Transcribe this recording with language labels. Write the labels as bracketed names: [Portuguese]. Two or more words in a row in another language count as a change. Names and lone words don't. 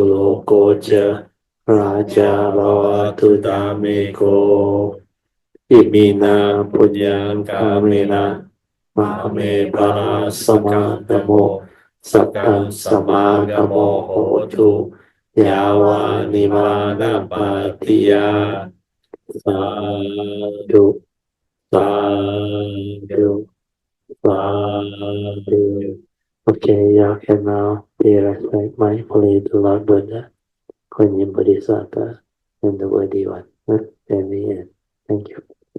[Pali] lokocha Raja bhavatu dhammiko imina punyang kamena mame bala samagamo sakam samagamo hotu yawa nimana patiya sadhu sadhu sadhu. [English] Okay, you can now be respect mindfully to Lord Buddha, Kuan Yin Bodhisattva, and the worthy one. Then we end. Thank you.